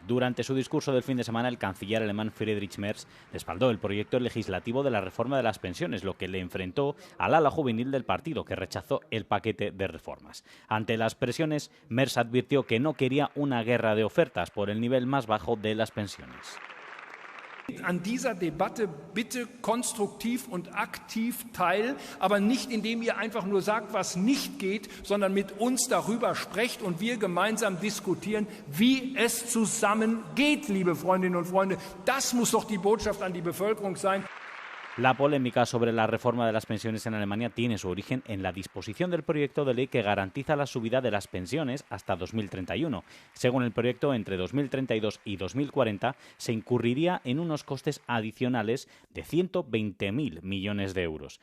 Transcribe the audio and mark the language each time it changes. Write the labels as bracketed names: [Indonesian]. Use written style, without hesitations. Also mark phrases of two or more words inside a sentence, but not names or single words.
[Spanish] Durante su discurso del fin de semana, el canciller alemán Friedrich Merz respaldó el proyecto legislativo de la reforma de las pensiones, lo que le enfrentó al ala juvenil del partido, que rechazó el paquete de reformas. Ante las presiones, Merz advirtió que no quería una guerra de ofertas por el nivel más bajo de las pensiones. [German] An dieser Debatte bitte konstruktiv und aktiv teil, aber nicht indem ihr einfach nur sagt, was nicht geht, sondern mit uns darüber sprecht und wir gemeinsam diskutieren, wie es zusammen geht, liebe Freundinnen und Freunde. Das muss doch die Botschaft an die Bevölkerung sein. [Spanish] La polémica sobre la reforma de las pensiones en Alemania tiene su origen en la disposición del proyecto de ley que garantiza la subida de las pensiones hasta 2031. Según el proyecto, entre 2032 y 2040 se incurriría en unos costes adicionales de 120.000 millones de euros.